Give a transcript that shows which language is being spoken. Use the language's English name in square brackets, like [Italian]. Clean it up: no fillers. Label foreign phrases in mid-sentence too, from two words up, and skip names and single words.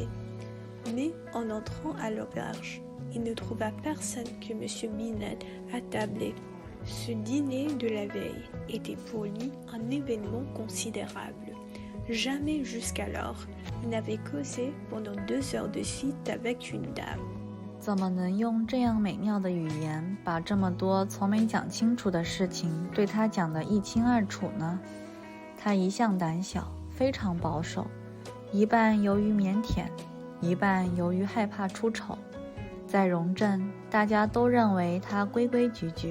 [French] Mais en entrant à l'auberge, il ne trouva personne que M. Binet attablé. Ce dîner de la veille était pour lui un événement considérable. Jamais jusqu'alors, il n'avait causé pendant 2 heures de suite avec une dame。 [Chinese] 怎么能用这样美妙的语言，把这么多从没讲清楚的事情对他讲得一清二楚呢？他一向胆小，非常保守，一半由于腼腆，一半由于害怕出丑。在荣镇，大家都认为他规规矩矩。